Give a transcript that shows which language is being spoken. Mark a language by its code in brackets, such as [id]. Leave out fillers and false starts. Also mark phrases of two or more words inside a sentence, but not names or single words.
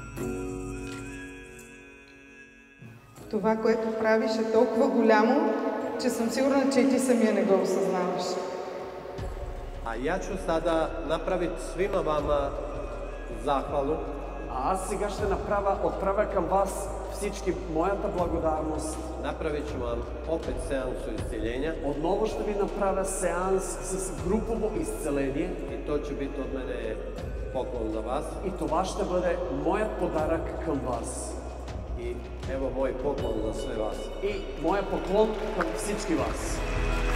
[bg] Това, което правиш, е толкова голямо, че съм сигурна, че и ти самия не го осъзнаваш. [bs] A ja ću sada napraviti svima vama zahvalu. [bg] А аз сега ще отправя към вас всички моята благодарност. [bs] Napravit ću vam opet seansu isceljenja. [bg] Отново ще ви направя сеанс с групово изцеление. [bs] I to će biti od mene poklon za vas. [bg] И това ще бъде моят подарък към вас. [bs] I evo moj poklon za sve vas. [bg] И моя поклон към всички вас.